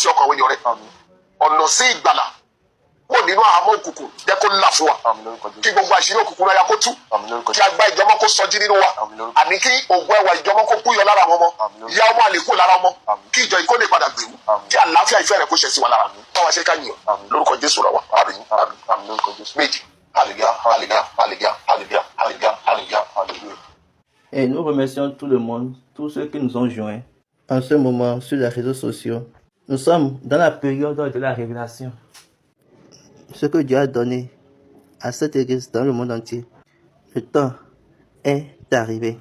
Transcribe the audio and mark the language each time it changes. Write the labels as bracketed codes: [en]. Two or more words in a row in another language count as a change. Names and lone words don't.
[yo] sí ọkàn àwọn èèyàn rẹ̀ ọ̀nà sí ìgbàlà wò nínú àhámọ́ òkùnkùn jẹ́ kó là fún wa kí gbogbo àṣírí òkùnkùn náà ya kó tú kí agbá ìjọba kó sọjí nínú wa àní kí ògùn ẹwà ìjọba kó kúyọ lára àwọn ọmọ ìyá ọmọ àlékún lára ọmọ kí ìjọ ìkó lè padà gbèrú kí àlàáfíà ìfẹ́ rẹ̀ kó ṣẹ̀ sí wa lára báwa ṣe ká yìn lórúkọ Jésù rẹ̀ wá méjì hallelujah hallelujah hallelujah hallelujah hallelujah hallelujah hallelujah. [fr] Et nous remercions tout le monde, tous ceux qui nous ont joints En ce moment, sur les réseaux sociaux, nous sommes dans la période de la révélation. Ce que Dieu a donné à cette église dans le monde entier, le temps est arrivé.